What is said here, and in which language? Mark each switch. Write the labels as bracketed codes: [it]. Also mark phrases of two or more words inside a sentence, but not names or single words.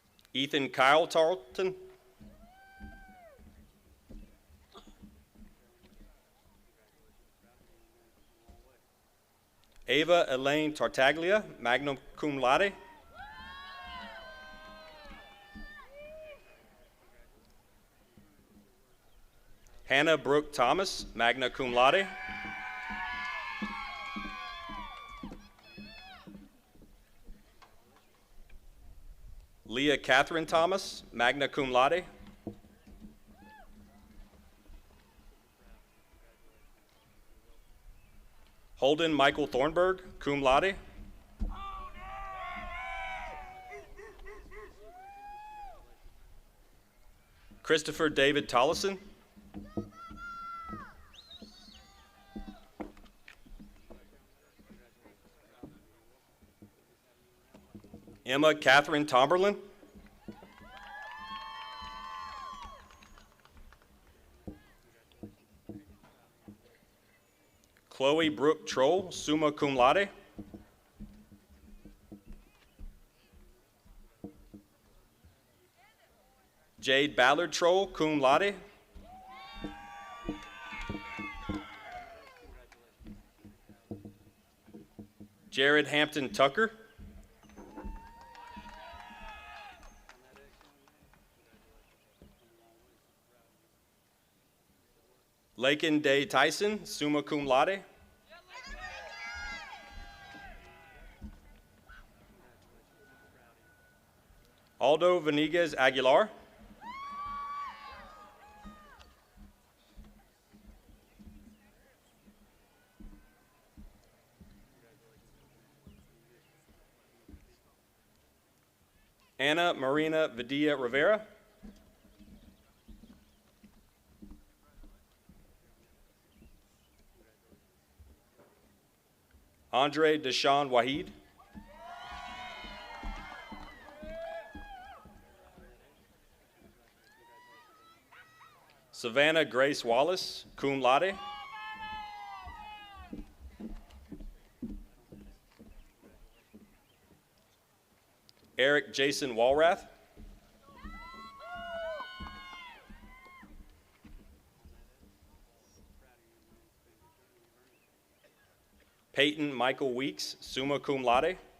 [en] Ethan Kyle Tarleton. Ava Elaine Tartaglia, [la] magna cum laude. [en] Hannah Brooke Thomas, [la] magna cum laude. [en] Leah Catherine Thomas, [la] magna cum laude. [en] Holden Michael Thornburg, [la] cum laude. [en] Christopher David Tollison. Emma Catherine Tomberlin. Chloe Brooke Troll, [la] summa cum laude. [en] Jade Ballard Troll, [la] cum laude. [en] Jared Hampton Tucker. Lakin Day Tyson, [la] summa cum laude. [en] Aldo Venegas Aguilar. Anna Marina Vidilla Rivera. Andre Deshaun Wahid. Savannah Grace Wallace, [la] cum laude. [en] Eric Jason Walrath. Peyton Michael Weeks, [la] summa cum laude.